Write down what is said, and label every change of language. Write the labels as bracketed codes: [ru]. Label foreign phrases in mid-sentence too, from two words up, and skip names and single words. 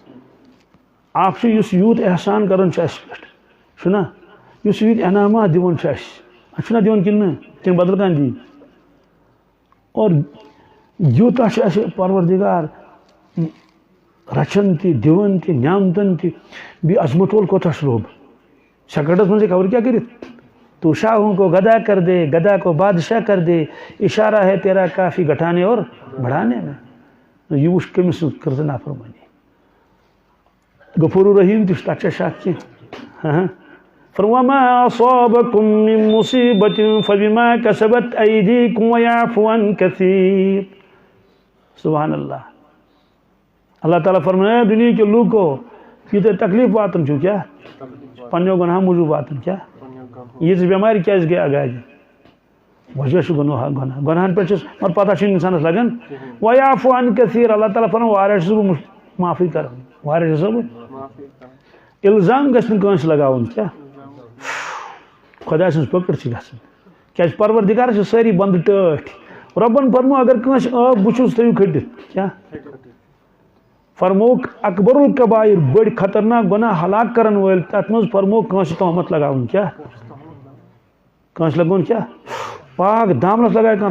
[ks] اکھ چھُ یُس یوٗت احسان کران چھُ اَسہِ پٮ۪ٹھ چھُنہ یُس یوٗت انعامات دِوان چھُ اَسہِ چھُنہ دِوان کِنہٕ نہٕ کِنہٕ بدل کانٛہہ دی اور یوٗتاہ چھُ اَسہِ پروردِگار رچھان تہِ دِوان تہِ نعمتن تہِ بیٚیہِ عظمت وول کوتاہ چھُ رۄب سیکنڈس منٛزٕے خبر کیٛاہ کٔرِتھ [ur] تو شاہوں کو گدا کر دے گدا کو بادشاہ کر دے اشارہ ہے تیرا کافی گھٹانے اور بڑھانے میں [ks] یہ وٕچھ کٔمِس سۭتۍ کٔر ژٕ نافرمٲنی غفور الرحیٖم تہِ چھُ تتھ چھا شک کینٛہہ وما [ar] اصابكم من مصیبة فبما كسبت أيديكم ويعفو عن كثير سبحان اللہ [ks] اللہ تعالیٰ [ur] فرمایا دنیا کے لوگوں [ks] یہ تو تکلیف واتن چھو کیا پنیو گناہ موجود واتن کیا یہ بیماری کیازِ گٔے اگاجہِ وجہ چھُ گۄناہن پٮ۪ٹھ چھُس مگر پتہ چھُنہٕ انسانس لگان [ar] ویعفو عن کثیٖر [ks] اللہ تعالیٰ فرمان واریاہ چھُس بہٕ معافی کران واریاہ چھُس بہٕ الزام گژھِ نہٕ کٲنٛسہِ لگاوُن کیٛاہ خۄداے سٕنٛز پٔکٕر چھِ گژھان کیٛازِ پروردِگارس چھِ سٲری بنٛدٕ ٹٲٹھۍ رۄبن فرمو اگر کٲنٛسہِ ٲب بُچھُس تھٲیِو کھٔٹِتھ کیٛاہ فرمووُکھ [ar] اکبر الکبائر [ks] بٔڑۍ خطرناک گۄناہ ہلاک کرن وٲلۍ تتھ منٛز فرمووُکھ کٲنٛسہِ تہمت لگاوُن کیٛاہ کٲنٛسہِ لگوُن کیٛاہ پاک دامنس لگایہِ کانٛہہ